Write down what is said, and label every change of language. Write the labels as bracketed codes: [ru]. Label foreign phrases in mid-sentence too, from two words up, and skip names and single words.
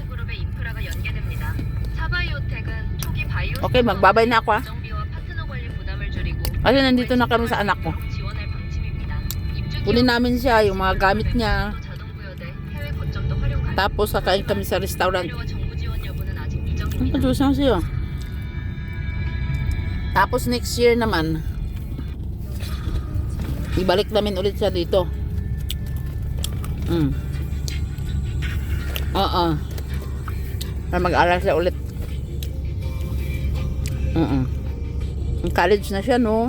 [ko] 그룹의 인프라가 연계됩니다. 차바이오텍은 초기 바이오 [tl] Okay, magbabay na ako, ah. [ko] 정비와 파트너 관리 부담을 줄이고 [tl] Kasi nandito na kami sa anak ko. [ko] 지원할 방침입니다. 입주 [tl] Kunin namin siya, yung mga gamit niya. [ko] 자동 부여돼 해외 거점도 활용 가능. [tl] Tapos kakain kami sa restaurant. [ko] 필요와 정부 지원 여부는 아직 [tl] Ang [ko] 미정입니다. [tl] padusan siya. Tapos [en] next year [tl] naman, ibalik namin ulit siya dito. Oo. Para mag-aral siya ulit. Ang college na siya, no?